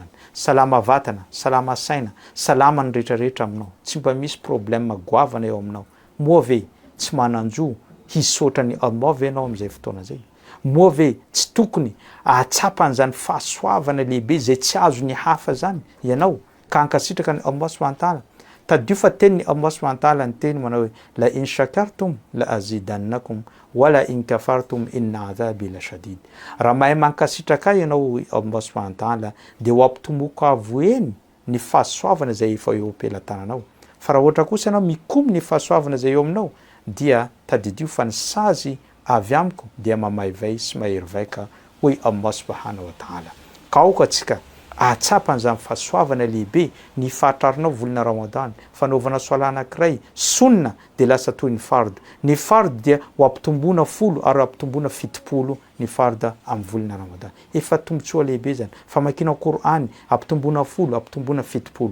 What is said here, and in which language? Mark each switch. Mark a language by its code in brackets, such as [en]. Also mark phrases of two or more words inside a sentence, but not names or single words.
[mg] Salama vatana, salama saina, salama ny rehetrarehetra aminao, tsy mba misy problème goavana eo aminao. Moa ve tsy mananjo hisotra ny Allah ve ianao amin'izay fotoana zay? Moa ve tsy tokony ahatsapan'izany fahasoavana lehibe zay tsy azo ny hafa zany ianao ka hankasitraka ny [ar] الله سبحانه وتعالى? [mg] Tadio fa tenin'ny [ar] الله سبحانه وتعالى [mg] ny teny manao hoe [ar] لئن شكرتم لأزيدنكم ولئن كفرتم إن عذابي لشديد. [mg] Raha mahay mankasitraka ianao [ar] الله سبحانه وتعالى [mg] dia ho ampitomboka avoeny ny fahasoavana zay efa eo am-pelantananao. Fa raha ohatra kosa ianao mikomy ny fahasoavana zay eo aminao dia tadidio fa ny sazy avy amiko dia mamaivay sy mahery vaika hoy [ar] الله سبحانه وتعالى. [mg] Ka aoka atsika atsapan'izany fahasoavana lehibe ny fahatarinao volana Ramadan, fanaovana soala anankiray sunna dia lasa toy ny farda. Ny farda dia ho ampitomboana 10 ary ampitomboana 70 ny farda amin'ny volana Ramadan. Efa tombotsoa lehibe zany. Famakiana Qur'any ampitomboana 10, ampitomboana 70.